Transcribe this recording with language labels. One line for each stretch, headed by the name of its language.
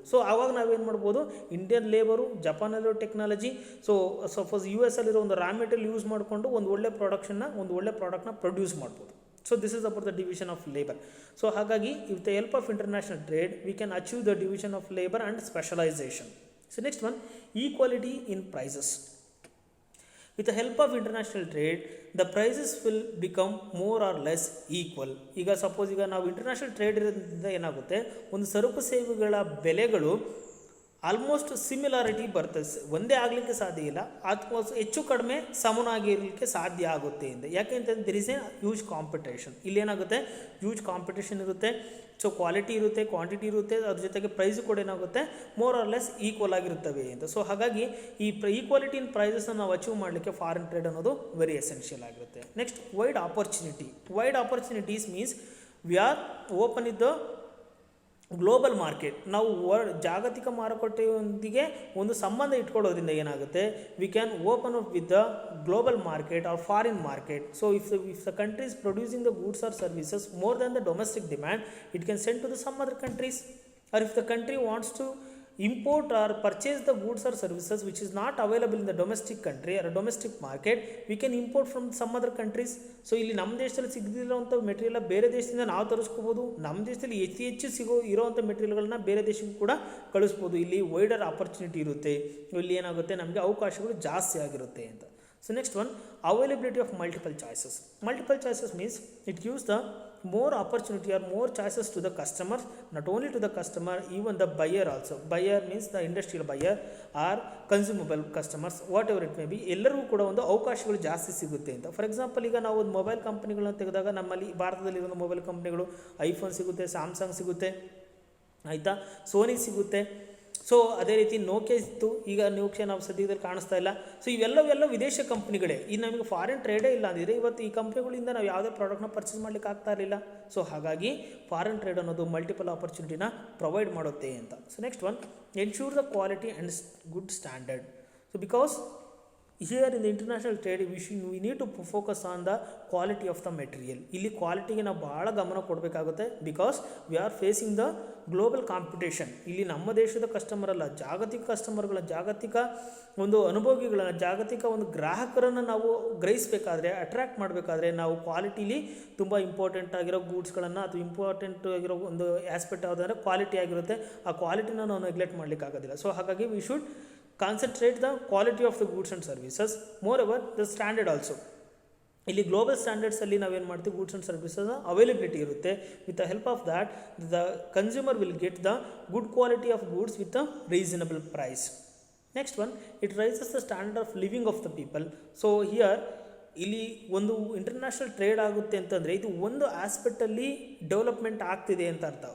Kannada: So ಆವಾಗ ನಾವೇನು ಮಾಡ್ಬೋದು, Indian labour, ಜಪಾನಲ್ಲಿರೋ technology, so suppose US ಅಲ್ಲಿರೋ ಒಂದು ರಾ ಮೆಟೀರಿಯಲ್ ಯೂಸ್ ಮಾಡಿಕೊಂಡು ಒಂದು ಒಳ್ಳೆ ಪ್ರಾಡಕ್ಟ್ನ ಪ್ರೊಡ್ಯೂಸ್ ಮಾಡ್ಬೋದು.
English: So this is about the division of labour. So ಹಾಗಾಗಿ with the help of international trade we can achieve the division of labour and specialisation. So next one, equality in prices. With the help of international trade, the prices will become more or less equal.
Kannada: ಈಗ suppose ಈಗ ನಾವು international trade ಇರೋದ್ರಿಂದ ಏನಾಗುತ್ತೆ, ಒಂದು ಸರಕು ಸೇವೆಗಳ ಬೆಲೆಗಳು almost similarity ಬರ್ತದೆ, ಒಂದೇ ಆಗಲಿಕ್ಕೆ ಸಾಧ್ಯ ಇಲ್ಲ, ಅಥವಾ ಹೆಚ್ಚು ಕಡಿಮೆ ಸಮನಾಗಿರಲಿಕ್ಕೆ ಸಾಧ್ಯ ಆಗುತ್ತೆ ಅಂತ. ಯಾಕೆ ಅಂತಂದರೆ
English: There is a huge competition.
Kannada: ಇಲ್ಲೇನಾಗುತ್ತೆ, huge competition ಇರುತ್ತೆ. ಸೊ ಕ್ವಾಲಿಟಿ ಇರುತ್ತೆ, ಕ್ವಾಂಟಿಟಿ ಇರುತ್ತೆ, ಅದ್ರ ಜೊತೆಗೆ ಪ್ರೈಸ್ ಕೂಡ ಏನಾಗುತ್ತೆ,
English: more or less equal
Kannada: ಆಗಿರುತ್ತವೆ ಅಂತ. ಸೊ ಹಾಗಾಗಿ ಈ ಈಕ್ವಾಲಿಟಿ ಇನ್ ಪ್ರೈಸಸ್ನ ನಾವು ಅಚೀವ್ ಮಾಡಲಿಕ್ಕೆ ಫಾರಿನ್ ಟ್ರೇಡ್ ಅನ್ನೋದು ವೆರಿ ಎಸೆನ್ಷಿಯಲ್ ಆಗಿರುತ್ತೆ.
English: Next, wide opportunities means we are open in the global market.
Kannada: ನಾವು ಜಾಗತಿಕ ಮಾರುಕಟ್ಟೆಯೊಂದಿಗೆ ಒಂದು ಸಂಬಂಧ ಇಟ್ಕೊಳ್ಳೋದ್ರಿಂದ ಏನಾಗುತ್ತೆ,
English: We can open up with the global market or foreign market. So if the country is producing the goods or services more than the domestic demand, it can send to the some other countries. Or if the country wants to import or purchase the goods or services which is not available in the domestic country or a domestic market, we can import from some other countries.
Kannada: So ಇಲ್ಲಿ ನಮ್ಮ ದೇಶದಲ್ಲಿ ಸಿಗದಿರೋಂಥ material ಬೇರೆ ದೇಶದಿಂದ ನಾವು ತರಿಸ್ಕೋಬೋದು. ನಮ್ಮ ದೇಶದಲ್ಲಿ ಹೆಚ್ಚು ಇರೋವಂಥ ಮೆಟೀರಿಯಲ್ಗಳನ್ನ ಬೇರೆ ದೇಶಕ್ಕೂ ಕೂಡ ಕಳಿಸ್ಬೋದು. ಇಲ್ಲಿ ವೈಡರ್ ಆಪರ್ಚುನಿಟಿ ಇರುತ್ತೆ, ಇಲ್ಲಿ ಏನಾಗುತ್ತೆ, ನಮಗೆ ಅವಕಾಶಗಳು ಜಾಸ್ತಿ ಆಗಿರುತ್ತೆ ಅಂತ.
English: So next one, availability of multiple choices. Multiple choices means it gives the more opportunity or more choices to the customer, not only to the customer, even the buyer also. Buyer means the industrial buyer or consumable customers, whatever it may be,
Kannada: ಎಲ್ಲರಿಗೂ ಕೂಡ ಒಂದು ಅವಕಾಶಗಳು ಜಾಸ್ತಿ ಸಿಗುತ್ತೆ ಅಂತ. For example, ಈಗ ನಾವು ಒಂದು ಮೊಬೈಲ್ ಕಂಪ್ನಿಗಳನ್ನ ತೆಗೆದಾಗ ನಮ್ಮಲ್ಲಿ ಭಾರತದಲ್ಲಿರೋ ಮೊಬೈಲ್ ಕಂಪ್ನಿಗಳು ಐಫೋನ್ ಸಿಗುತ್ತೆ, ಸ್ಯಾಮ್ಸಂಗ್ ಸಿಗುತ್ತೆ, ಆಯಿತಾ, ಸೋನಿ ಸಿಗುತ್ತೆ. ಸೊ ಅದೇ ರೀತಿ ನೋಕಿಯಾ ಇತ್ತು, ಈಗ ನೋಕಿಯಾ ನಾವು ಸದ್ಯದಲ್ಲಿ ಕಾಣಿಸ್ತಾ ಇಲ್ಲ. ಸೊ ಇವೆಲ್ಲವೆಲ್ಲ ವಿದೇಶ ಕಂಪ್ನಿಗಳೇ. ಈ ನಮಗೆ ಫಾರಿನ್ ಟ್ರೇಡೇ ಇಲ್ಲ ಅಂದಿದ್ರೆ ಇವತ್ತು ಈ ಕಂಪ್ನಿಗಳಿಂದ ನಾವು ಯಾವುದೇ ಪ್ರಾಡಕ್ಟ್ನ ಪರ್ಚೇಸ್ ಮಾಡಲಿಕ್ಕೆ ಆಗ್ತಾ ಇರಲಿಲ್ಲ. ಸೊ ಹಾಗಾಗಿ ಫಾರಿನ್ ಟ್ರೇಡ್ ಅನ್ನೋದು ಮಲ್ಟಿಪಲ್ ಆಪರ್ಚುನಿಟಿನ ಪ್ರೊವೈಡ್ ಮಾಡುತ್ತೆ ಅಂತ.
English: So next one, ensure the quality and good standard. So because here in the international trade we need to focus on the quality of the material.
Kannada: ಇಲ್ಲಿ ಕ್ವಾಲಿಟಿಗೆ ನಾವು ಭಾಳ ಗಮನ ಕೊಡಬೇಕಾಗುತ್ತೆ.
English: Because we are facing the global competition.
Kannada: ಇಲ್ಲಿ ನಮ್ಮ ದೇಶದ customer ಅಲ್ಲ, ಜಾಗತಿಕ ಕಸ್ಟಮರ್ಗಳ, ಜಾಗತಿಕ ಒಂದು ಅನುಭೋಗಿಗಳನ್ನು, ಜಾಗತಿಕ ಒಂದು ಗ್ರಾಹಕರನ್ನು ನಾವು ಗ್ರಹಿಸಬೇಕಾದ್ರೆ, ಅಟ್ರ್ಯಾಕ್ಟ್ ಮಾಡಬೇಕಾದ್ರೆ ನಾವು ಕ್ವಾಲಿಟಿಲಿ ತುಂಬ ಇಂಪಾರ್ಟೆಂಟ್ ಆಗಿರೋ ಗೂಡ್ಸ್ಗಳನ್ನು ಅಥವಾ ಇಂಪಾರ್ಟೆಂಟ್ ಆಗಿರೋ ಒಂದು ಆಸ್ಪೆಕ್ಟ್ ಯಾವುದಂದರೆ ಕ್ವಾಲಿಟಿ ಆಗಿರುತ್ತೆ. ಆ ಕ್ವಾಲಿಟಿನ ನಾವು ನೆಗ್ಲೆಕ್ಟ್ ಮಾಡಲಿಕ್ಕೆ ಆಗೋದಿಲ್ಲ.
English: So ಹಾಗಾಗಿ we should concentrate the quality of the goods and services. Moreover, the standard also.
Kannada: ಇಲ್ಲಿ ಗ್ಲೋಬಲ್ ಸ್ಟ್ಯಾಂಡರ್ಡ್ಸಲ್ಲಿ ನಾವೇನು ಮಾಡ್ತೀವಿ, ಗೂಡ್ಸ್ ಆ್ಯಂಡ್ ಸರ್ವಿಸಸ್ ಅವೈಲಬಿಲಿಟಿ ಇರುತ್ತೆ.
English: With the help of that the consumer will get the good quality of goods with a reasonable price. Next one, it rises the standard of living of the people.
Kannada: So here ಇಲ್ಲಿ ಒಂದು international trade ಆಗುತ್ತೆ ಅಂತಂದರೆ ಇದು ಒಂದು ಆಸ್ಪೆಕ್ಟಲ್ಲಿ development ಆಗ್ತಿದೆ ಅಂತ ಅರ್ಥ.